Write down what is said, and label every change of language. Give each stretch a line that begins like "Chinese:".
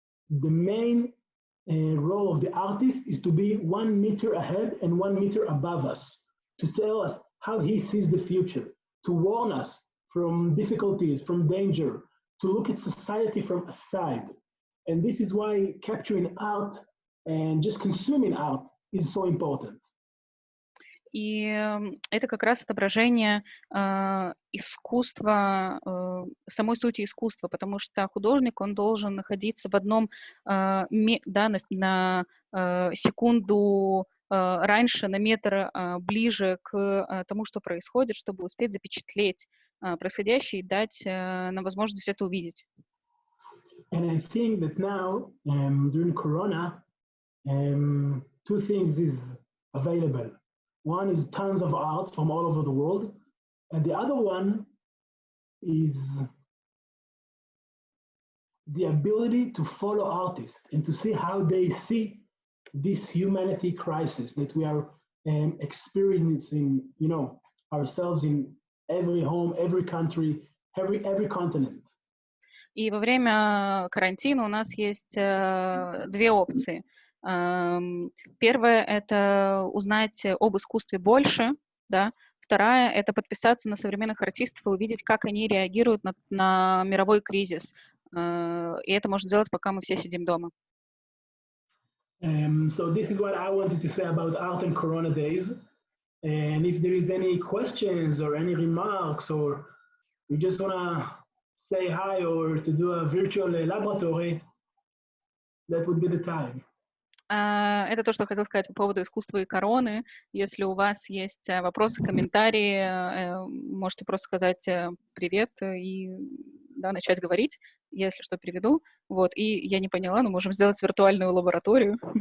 English: The main role of the artist is to be 1 meter ahead and 1 meter above us, to tell us how he sees the future, to warn us from difficulties, from danger, to look at society from a side. And this is why capturing art and just consuming art is so important.
Russian: И это как раз отображение искусства, самой сути искусства, потому что художник, он должен находиться в одном, на секунду раньше, на метр ближе к тому, что происходит, чтобы успеть запечатлеть происходящее и дать нам возможность это увидеть.
English: And I think that now, during Corona, 2 things is available. One is tons of art from all over the world, and the other one is the ability to follow artists and to see how they see this humanity crisis that we are experiencing, ourselves in every home, every country, every continent.
Russian: И во время карантина у нас есть 2 опции. Первое — это узнать об искусстве больше, да. Вторая — это подписаться на современных артистов и увидеть, как они реагируют на мировой кризис. И это можно сделать, пока мы все сидим дома.
English: So this is what I wanted to say about art and Corona days. And if there is any questions or any remarks, or you just want to say hi or to do a virtual laboratory, that would be the time.
Russian: Это то, что хотел сказать по поводу искусства и короны. Если у вас есть вопросы, комментарии, можете просто сказать привет и начать говорить. Я, если что, переведу. Вот. И я не поняла, но можем сделать виртуальную лабораторию.